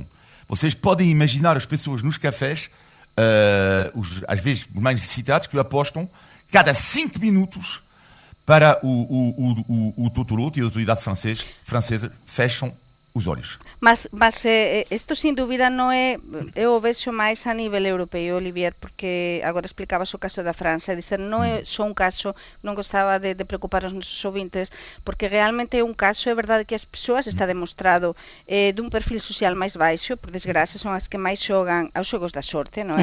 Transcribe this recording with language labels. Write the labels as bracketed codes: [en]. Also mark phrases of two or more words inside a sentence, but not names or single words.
[pt] Vocês podem imaginar as pessoas nos cafés, às vezes os mais necessitados, que apostam cada 5 minutos para o totoloto, e a autoridade francesa fecham os olhos. [gl] Mas isto sin dúbida non é, eu o vexo máis a nivel europeo, Olivier, porque agora explicabas o caso da França, dizer, non é só un caso, non gostaba de preocupar os nosos ouvintes, porque realmente é un caso, é verdade que as persoas está demostrado dun perfil social máis baixo, por desgracia son as que máis xogan aos xogos da sorte, non é?